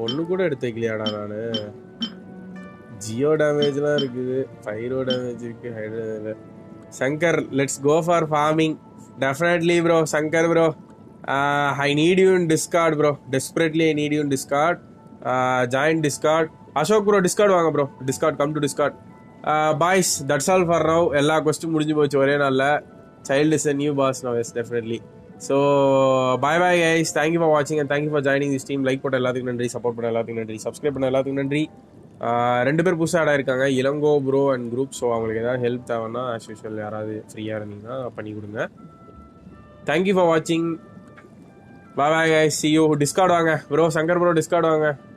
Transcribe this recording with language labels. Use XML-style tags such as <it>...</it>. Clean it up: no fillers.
<ta>கூட எடுத்து வைக்கலையாடா நானு. ஜியோ டேமேஜ்லாம் இருக்குது, பைரோ டேமேஜ் இருக்கு, hydro.</ta> <en>Shankar, let's go for farming. Definitely bro. Shankar bro, I need you in Discord bro. Desperately I need you in Discord. Join Discord. Ashok bro, Discord வாங்க bro. Discord, come to Discord. Boys, that's all for now.</en> <ta>எல்லா question முடிஞ்சு போச்சு ஒரே நாள்ல.</ta> <en>Child is a new boss now, yes, definitely. So bye bye guys. Thank you for watching and thank you for joining this team.</en> <ta>Like போட்ட எல்லாத்துக்கும் நன்றி, support பண்ண எல்லாத்துக்கும் நன்றி, சப்ஸ்கிரைப் பண்ண எல்லாத்துக்கும் நன்றி. ரெண்டு பேர் புதுசாக ஆட் ஆயிருக்காங்க, Ilango bro and group. So அவங்களுக்கு ஏதாவது ஹெல்ப் தேவைன்னா ஆஸ் யூஷுவல் யாராவது ஃப்ரீயாக இருந்தீங்கன்னா பண்ணி கொடுங்க.</ta> <en>Thank you for வாட்சிங். பாய் bye guys, see you.</en> <ta>Discord வாங்க ப்ரோ. சங்கர் ப்ரோ டிஸ்கார்ட் வாங்க.</ta>